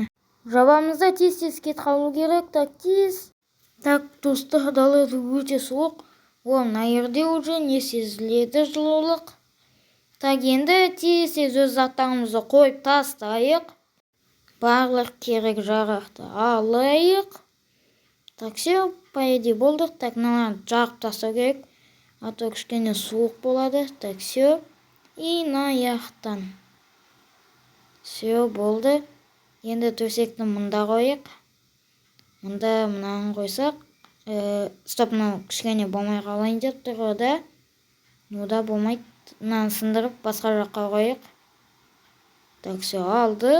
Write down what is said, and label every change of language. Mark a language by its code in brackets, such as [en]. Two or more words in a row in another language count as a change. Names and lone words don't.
[kk] Жабамызда тез-тез кет қалу керек. Так, тез. Так, достар, далада өте суық. Мына жерде уже не сезіледі жылулық. Так, енді тез-тез өз заттарымызды қойып тастайық. барлық керек жарақты алайық. [ru] Так, все, по идее болдық. Так, мыналарды жағып тастау керек. А то кішкене суық болады. Так, все. И наяқтан. Все, [kk] болды. Енді төсекті мұнда қойық. Мұнда мынаны қойсақ. Стоп, мынау кішкене болмай қалайын деп тұр ғой да. Мұнда болмайды. Мынаны сындырып, басқа жаққа қойық. [ru] Так, все, алдық.